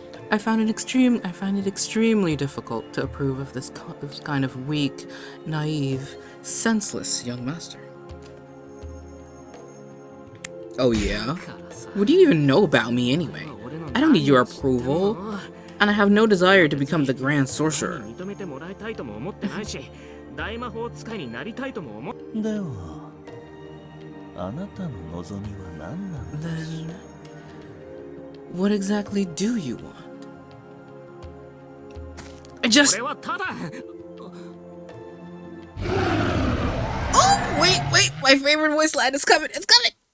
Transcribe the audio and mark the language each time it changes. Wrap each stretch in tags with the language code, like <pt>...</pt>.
<en>I find it extremely difficult to approve of this kind of weak, naive, senseless young master. Oh yeah? What do you even know about me anyway? I don't need your approval, and I have no desire to become the Grand Sorcerer.</en> <ja>認めてもらいたいとも思ってないし、大魔法使いになりたいとも思っでは、あなたの望みは何なんです？</ja> <en>Then, what exactly do you want? I just.</en> <ja>これはただ</ja> <en>Oh, wait, my favorite voice line is coming. It's coming.</en>